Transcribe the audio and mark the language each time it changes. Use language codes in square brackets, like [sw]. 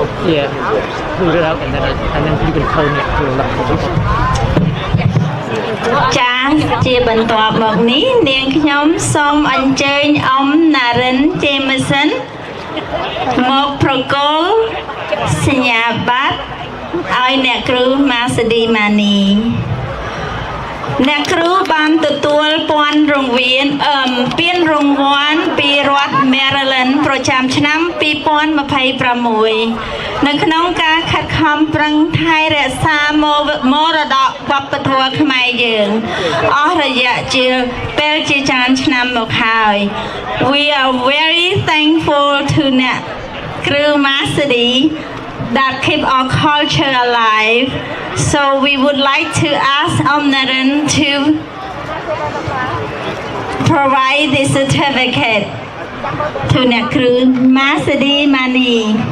[en] Yeah, pull it out and then you can tone it to the left. [km] ចាជាបន្ទាប់មកនេះនាងខ្ញុំសូមអញ្ជើញអ៊ំណារិនជេមសិនមកប្រកល់សញ្ញាបត្រឲ្យអ្នកគ្រូម៉ាសាឌីម៉ានី អ្នកគ្រូបានទទួលពានរង្វាន់ពានរង្វាន់ពីរដ្ឋ Maryland ប្រចាំឆ្នាំ 2026 នៅក្នុងការខិតខំប្រឹងថែរក្សាមរតកវប្បធម៌ខ្មែរយើងអស់រយៈជាពេលជាច្រើនឆ្នាំមកហើយ [en] We are very thankful to អ្នកគ្រូម៉ាសាឌី that keep our culture alive. So we would like to ask Omnaran to provide the certificate to Nekru Masadi Mani.